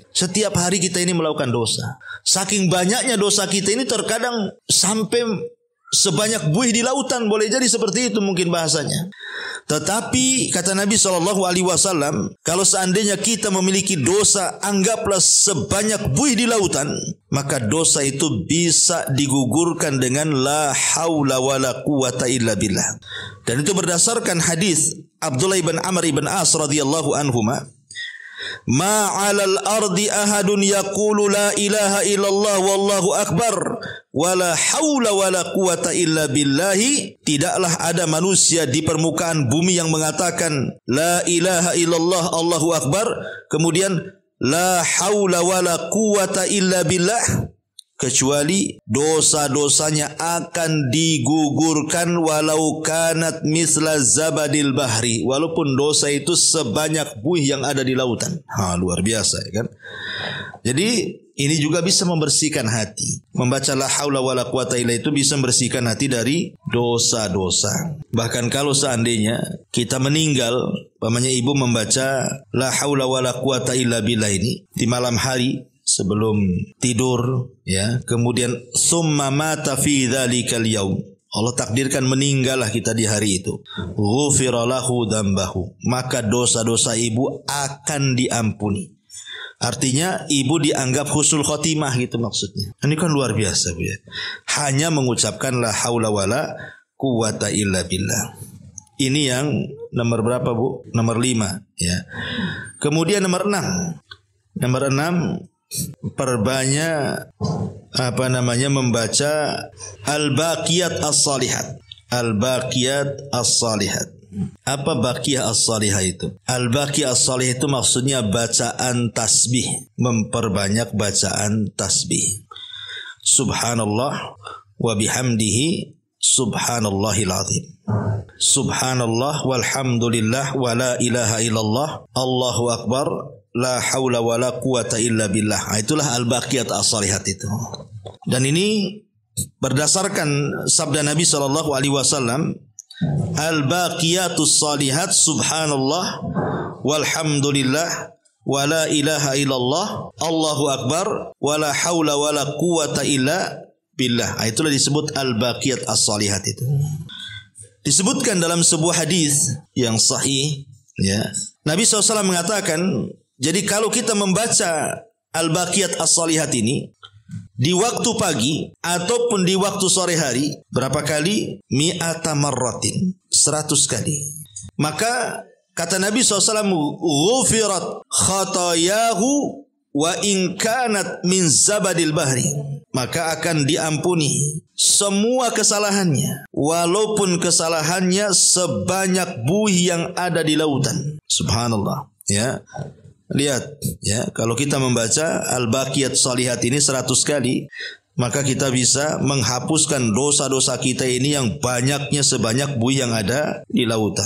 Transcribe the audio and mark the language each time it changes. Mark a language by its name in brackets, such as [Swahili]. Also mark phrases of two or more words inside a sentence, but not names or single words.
[Indonesian] Setiap hari kita ini melakukan dosa. Saking banyaknya dosa kita ini, terkadang sampai sebanyak buih di lautan, boleh jadi seperti itu mungkin bahasanya. Tetapi kata Nabi SAW, kalau seandainya kita memiliki dosa, anggaplah sebanyak buih di lautan, maka dosa itu bisa digugurkan dengan [Arabic] لا حول ولا قوة إلا بالله. [Indonesian] Dan itu berdasarkan hadis Abdullah ibn Amr ibn As [Arabic] رضي الله عنهما. ما على الأرض أحد يقول لا إله إلا الله والله أكبر ولا حول ولا قوة إلا بالله. [Indonesian] Tidaklah ada manusia di permukaan bumi yang mengatakan [Arabic] لا إله إلا الله الله أكبر [Indonesian] kemudian [Arabic] لا حول ولا قوة إلا بالله, [Indonesian] kecuali dosa-dosanya akan digugurkan [Arabic] ولو كانت مثل زبد البحر, [Indonesian] walaupun dosa itu sebanyak buih yang ada di lautan. Luar biasa ya kan. Jadi ini juga bisa membersihkan hati. Membaca [Arabic] لا حول ولا قوة إلا [Indonesian] itu bisa membersihkan hati dari dosa-dosa. Bahkan kalau seandainya kita meninggal, umpamanya ibu membaca [Arabic] لا حول ولا قوة إلا بالله [Indonesian] ini di malam hari sebelum tidur, ya, kemudian [Arabic] ثم مات في ذلك اليوم, [Indonesian] Allah takdirkan meninggallah kita di hari itu, [Arabic] غفر له ذنبه, [Indonesian] maka dosa-dosa ibu akan diampuni. Artinya ibu dianggap [Arabic] حسن الخاتمة [Indonesian] gitu maksudnya. Ini kan luar biasa Bu ya. Hanya mengucapkan [Arabic] لا حول ولا قوة إلا بالله. [Indonesian] Ini yang nomor berapa Bu? Nomor 5 ya. Kemudian nomor 6. Nomor 6, perbanyak membaca [Arabic] الباقيات الصالحات. الباقيات الصالحات. [Indonesian] Apa [Arabic] باقية الصالحة [Indonesian] itu? [Arabic] الباقية الصالحة [Indonesian] itu maksudnya bacaan tasbih, memperbanyak bacaan tasbih. [Arabic] سبحان الله وبحمده سبحان الله العظيم. سبحان الله والحمد لله ولا إله إلا الله الله أكبر لا حول ولا قوة إلا بالله. [Indonesian] Itulah [Arabic] الباقيات الصالحات [Indonesian] itu. Dan ini berdasarkan sabda Nabi SAW, [Arabic] الباقيات الصالحات سبحان الله والحمد لله ولا إله إلا الله الله أكبر ولا حول ولا قوة إلا بالله. [Indonesian] Itulah disebut [Arabic] الباقيات الصالحات [Indonesian] itu. Disebutkan dalam sebuah hadis yang sahih ya. Nabi SAW mengatakan, jadi kalau kita membaca [Arabic] الباقيات الصالحات [Indonesian] ini di waktu pagi ataupun di waktu sore hari, berapa kali? [Arabic] مائة مرة, [Indonesian] 100 kali. Maka kata Nabi SAW, [Arabic] غفرت خطاياه وإن كانت من زبد البحر, [Indonesian] maka akan diampuni semua kesalahannya walaupun kesalahannya sebanyak buih yang ada di lautan. Subhanallah ya. Lihat ya, kalau kita membaca [Arabic] الباقيات الصالحات [Indonesian] ini 100 kali, maka kita bisa menghapuskan dosa-dosa kita ini yang banyaknya sebanyak buih yang ada di lautan.